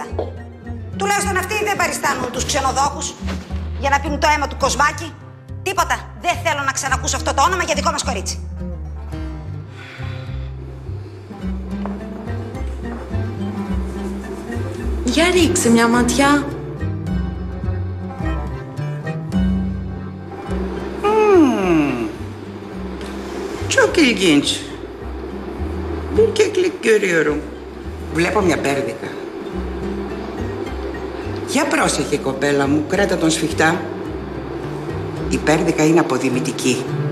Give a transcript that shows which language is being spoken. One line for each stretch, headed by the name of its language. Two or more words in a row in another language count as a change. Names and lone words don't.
Greek: Τουλάχιστον αυτοί δεν παριστάνουν τους ξενοδόχους για να πίνουν το αίμα του Κοσμάκη. Τίποτα. Δεν θέλω να ξανακούσω αυτό το όνομα για δικό μας κορίτσι. Για ρίξε μια ματιά.
Turkish: Çok ilginç. Bir keklik görüyorum.
Greek: Βλέπω μια πέρδικα. Για πρόσεχε, κοπέλα μου, κράτα τον σφιχτά. Η πέρδικα είναι αποδημητική.